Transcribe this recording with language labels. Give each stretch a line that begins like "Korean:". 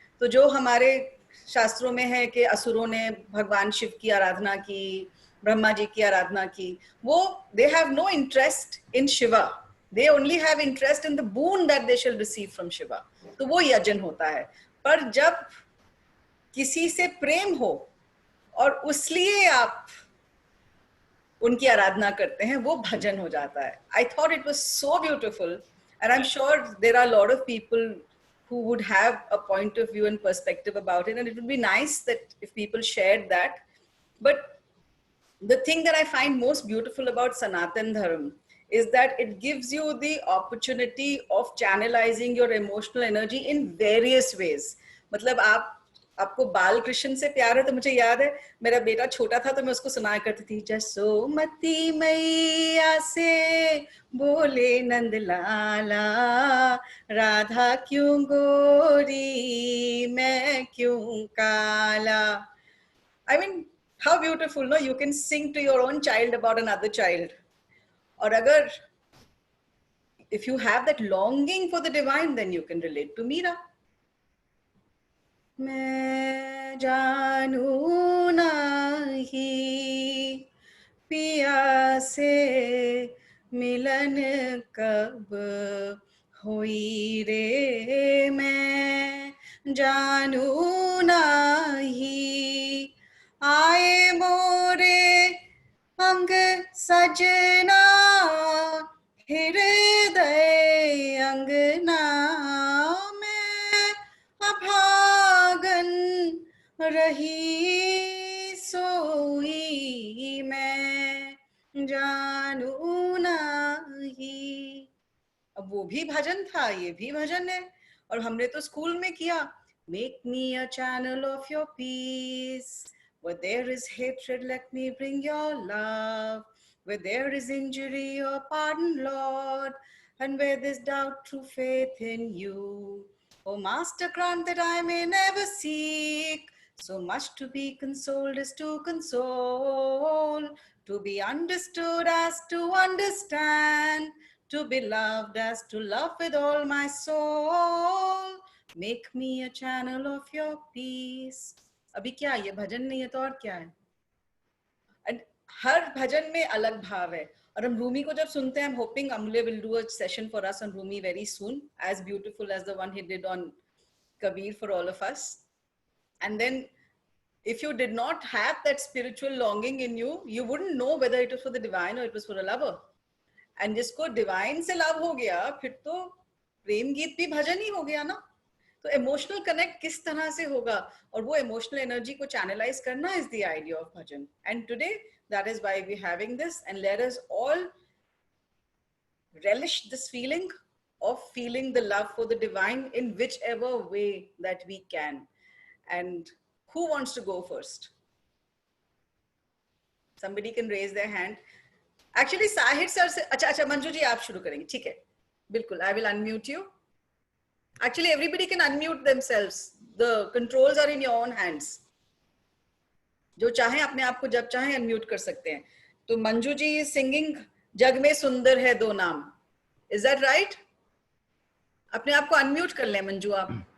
Hindi: तो जो हमारे शास्त्रों में है कि असुरों ने भगवान शिव की आराधना की, ब्रह्मा जी की आराधना की, वो
English: They have no interest in Shiva, they only have interest in the boon that they shall receive from Shiva.
Hindi: तो वो यजन होता है. पर जब किसी से प्रेम हो और उसलिए आप उनकी आराधना करते हैं वो भजन हो जाता है.
English: I thought it was so beautiful and I am sure there are lot of people who would have a point of view and perspective about it, and it would be nice that if people shared that. But the thing that I find most beautiful about Sanatan Dharma is that it gives you the opportunity of channelizing your emotional energy in various ways.
Hindi: मतलब आप आपको बाल कृष्ण से प्यार है तो मुझे याद है मेरा बेटा छोटा था तो मैं उसको सुनाया करती थी, जसोमती मैया से बोले नंद लाला, राधा क्यों गोरी मैं क्यों काला.
English: I mean, how beautiful, no? You can sing to your own child about another child. Or agar, if you have that longing for the divine, then you can relate to Meera.
Hindi: मैं जानू नहीं पिया से मिलन कब हुई रे, मैं जानू नहीं आए मोरे अंग सजना हृदय अंगना में अभागन रही सोई मैं जानू नहीं. अब वो भी भजन था, ये भी भजन है, और हमने तो स्कूल में किया.
English: Make me a channel of your peace. Where there is hatred, let me bring your love. Where there is injury, your pardon, Lord. And where there's doubt, true faith in you. O Master, grant that I may never seek so much to be consoled as to console, to be understood as to understand, to be loved as to love with all my soul. Make me a channel of your peace.
Hindi: अभी क्या ये भजन नहीं है तो और क्या है? And हर भजन में अलग भाव है. और हम रूमी को जब सुनते हैं,
English: I'm hoping Amulya will do a session for us on Rumi very soon, as beautiful as the one he did on Kabir for all of us. And then if you did not have that spiritual longing in you, you wouldn't know whether it was for the divine or it was for a lover.
Hindi: And जिसको divine से love हो गया, फिर तो प्रेम गीत भी भजन ही हो गया ना. तो इमोशनल कनेक्ट किस तरह से होगा, और वो इमोशनल एनर्जी को चैनलाइज करना
English: is the idea of
Hindi: bhajan.
English: And today that is why we having this, and let us all relish this feeling of feeling the love for the divine in whichever way that we can. And who wants to go first? Somebody can raise their hand.
Hindi: Actually Sahir sir से, अच्छा मंजू जी आप शुरू करेंगे, ठीक है, बिल्कुल.
English: I will unmute you. Actually everybody can unmute themselves. The controls are in your own hands.
Hindi: जो चाहे अपने आप को जब चाहे अनम्यूट कर सकते हैं. तो मंजू जी
English: is singing
Hindi: जग में सुंदर है दो नाम.
English: Is that right?
Hindi: अपने आप को अनम्यूट कर लें मंजू आप.